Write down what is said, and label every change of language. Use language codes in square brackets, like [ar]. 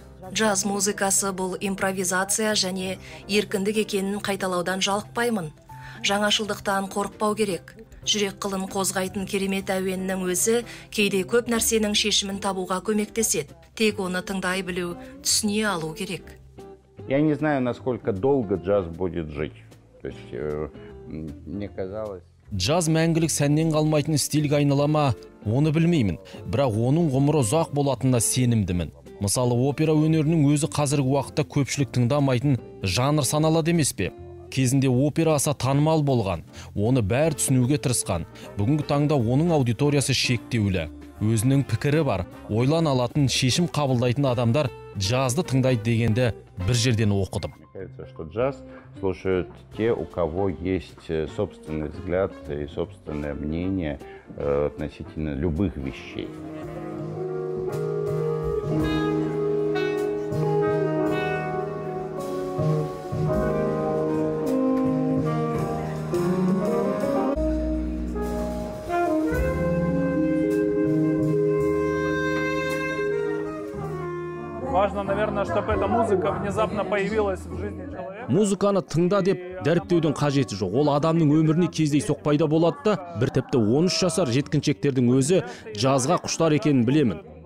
[kk] Джаз музыкасы бұл импровизация және еркіндік екенін қайталаудан жалықпаймын. Жаңашылдықтан қорықпау керек. Жүрек қылын қозғайтын керемет әуеннің өзі кейде көп нәрсенің шешімін табуға көмектеседі. Тек оны тыңдай білу, түсіне алу керек. [ru] Я не знаю, насколько долго джаз будет жить. То есть, мне казалось... [kk] Джаз мәңгілік сәннен қалмайтын стильге айналама, оны білмеймін. Бірақ оның ғұмыры ұзақ болатынына сенімдімін. Мысалы, опера өнерінің өзі қазіргі уақытта көпшілік тыңдамайтын жанр саналады емес пе? Кезінде опера аса танымал болған, оны бәрі түсінуге тырысқан. Бүгінгі таңда оның аудиториясы шектеулі. Өзінің пікірі бар, ойлан алатын, шешім қабылдайтын адамдар джазды тыңдайды дегенді бір жерден оқыдым. [ru] Мне кажется, что джаз слушают те, у кого есть собственный взгляд и собственное мнение относительно любых вещей. Важно, наверное, чтобы эта музыка внезапно появилась в жизни человека. [kk] Музыканы тыңда деп дәріптеудің қажеті жоқ. Ол адамның өміріне кездейсоқ пайда болады да, бір тіпті 13 жасар жеткіншектердің өзі джазға құштар екенін білемін.